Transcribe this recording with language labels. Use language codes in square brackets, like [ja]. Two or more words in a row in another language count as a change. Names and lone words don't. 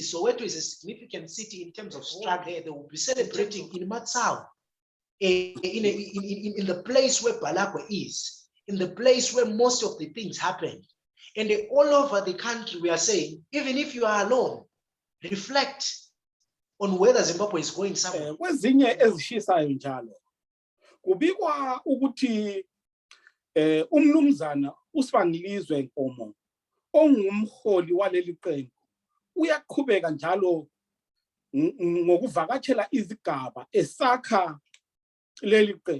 [en] Soweto is a significant city in terms of struggle. They will be celebrating in Matsau, in the place where Balakwe is, in the place where most of the things happen. And all over the country, we are saying, even if you are alone, reflect on whether Zimbabwe is going somewhere. [nd] Kwezinye ezishisayo njalo kubikwa ukuthi umnumzana uSibangilizwe Nkomo ongumholi waleli qembu uyaqhubeka njalo ngokuvakatshela izigaba esakha leli qembu.